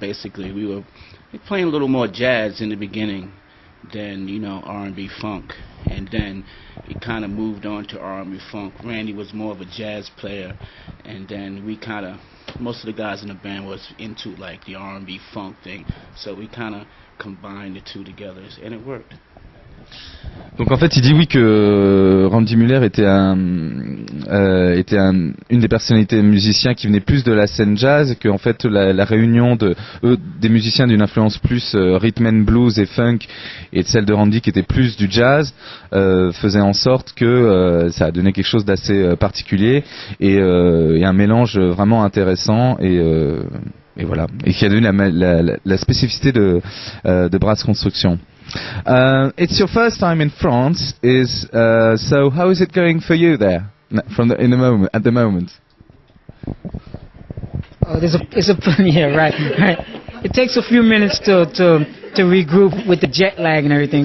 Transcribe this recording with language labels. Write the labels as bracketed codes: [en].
[en] Basically, we were playing a little more jazz in the beginning than, you know, R&B funk, and then it kind of moved on to R&B funk. Randy was more of a jazz player, and then we kind of, most of the guys in the band was into like the R&B funk thing, so we kind of combined the two together, and it worked. [fr] Donc en fait il dit oui que Randy Muller était une des personnalités musiciens qui venait plus de la scène jazz, et que en fait la réunion des musiciens d'une influence plus rhythm and blues et funk, et de celle de Randy qui était plus du jazz, faisait en sorte que ça a donné quelque chose d'assez particulier, et un mélange vraiment intéressant, et voilà, et qui a donné la spécificité de Brass Construction. [en] It's your first time in France, so how is it going for you there at the moment? Oh, it's a yeah, right. It takes a few minutes to regroup with the jet lag and everything.